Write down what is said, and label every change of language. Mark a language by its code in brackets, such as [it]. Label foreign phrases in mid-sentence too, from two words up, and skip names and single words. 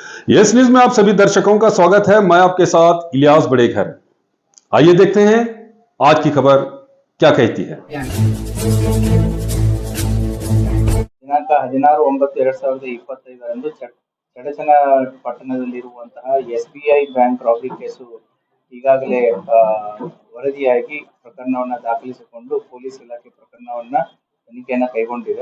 [hi] यस न्यूज में आप सभी दर्शकों का स्वागत है। मैं आपके साथ इलियास बड़ेखर। आइए देखते हैं आज की खबर क्या कहती है। [kn] ದಿನಾಂಕ 16/9/2025ರಂದು ಚಡಚಣ ಪಟ್ಟಣದಲ್ಲಿರುವಂತಹ ಎಸ್ಬಿಐ [en] bank robbery case [kn] ಈಗಾಗಲೇ ವರದಿಯಾಗಿ ಪ್ರಕರಣವನ್ನು ದಾಖಲಿಸಿಕೊಂಡು ಪೊಲೀಸ್ ಇಲಾಖೆ ಪ್ರಕರಣವನ್ನ ತನಿಖೆಯನ್ನ ಕೈಗೊಂಡಿದೆ.